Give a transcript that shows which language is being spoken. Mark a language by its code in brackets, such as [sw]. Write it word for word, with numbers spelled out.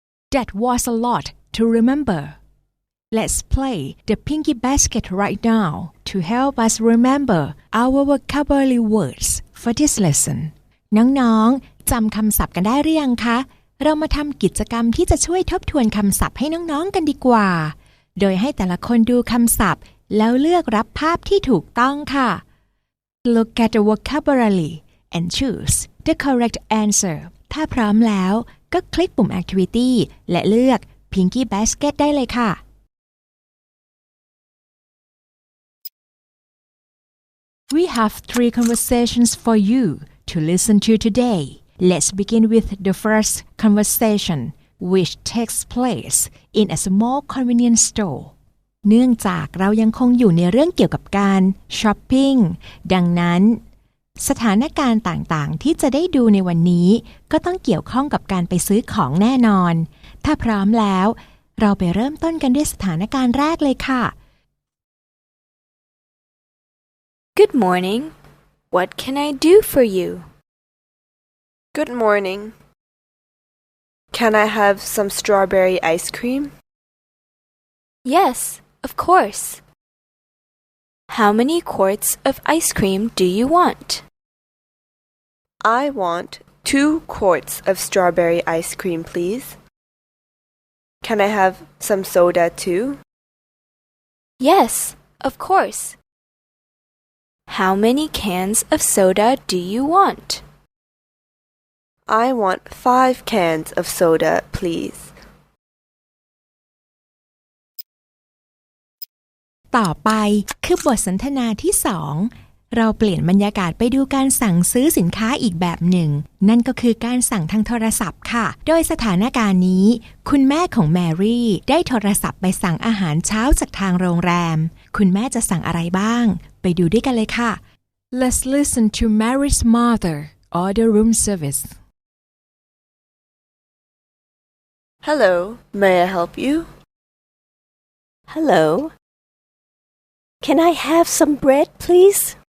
[en] That was a lot to remember. Let's play the Pinky Basket right now to help us remember our vocabulary words for this lesson. [th] น้องๆจำคำศัพท์กันได้หรือยังคะเรามาทำกิจกรรมที่จะช่วยทบทวนคำศัพท์ให้น้องๆกันดีกว่าโดยให้แต่ละคนดูคำศัพท์แล้วเลือกรับภาพที่ถูกต้องค่ะ [en] Look at the vocabulary and choose the correct answer. [th] ถ้าพร้อมแล้วก็คลิกปุ่ม Activity และเลือก Pinky Basket ได้เลยค่ะ [en] We have three conversations for you to listen to today. Let's begin with the first conversation, which takes place in a small convenience store. [th] เนื่องจากเรายังคงอยู่ในเรื่องเกี่ยวกับการช้อปปิ้งดังนั้นสถานการณ์ต่างๆที่จะได้ดูในวันนี้ก็ต้องเกี่ยวข้องกับการไปซื้อของแน่นอนถ้าพร้อมแล้วเราไปเริ่มต้นกันด้วยสถานการณ์แรกเลยค่ะ [en] Good morning. What can I do for you? Good morning. Can I have some strawberry ice cream? Yes. Of course. How many quarts of ice cream do you want? I want Two quarts of strawberry ice cream, please. Can I have some soda too? Yes, of course. How many cans of soda do you want? I want five cans of soda, please. [th] ต่อไปคือบทสนทนาที่สองเราเปลี่ยนบรรยากาศไปดูการสั่งซื้อสินค้าอีกแบบหนึ่งนั่นก็คือการสั่งทางโทรศัพท์ค่ะโดยสถานการณ์นี้คุณแม่ของแมรี่ได้โทรศัพท์ไปสั่งอาหารเช้าจากทางโรงแรมคุณแม่จะสั่งอะไรบ้างไปดูด้วยกันเลยค่ะ [en] Let's listen to Mary's mother order room service. Hello, may I help you? Hello. Can I have some bread, please?